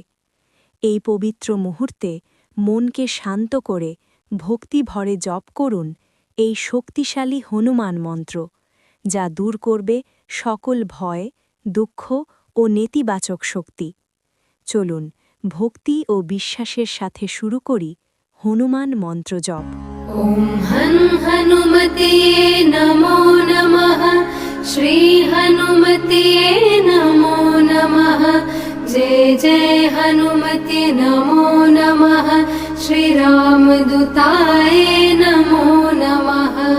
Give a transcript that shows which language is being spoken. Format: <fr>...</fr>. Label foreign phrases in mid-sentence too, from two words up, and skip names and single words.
<bn>এই পবিত্র মুহূর্তে মনকে শান্ত করে ভক্তি ভরে জপ করুন এই শক্তিশালী হনুমান মন্ত্র, যা দূর করবে সকল ভয়, দুঃখ ও নেতিবাচক শক্তি। চলুন ভক্তি ও বিশ্বাসের সাথে শুরু করি হনুমান মন্ত্র জপ।</bn> <sa>ॐ हं हनुमते नमो नमः। श्री हनुमते नमो नमः। जय जय हनुमते नमो नमः। श्री रामदूताय नमो नमः।</sa>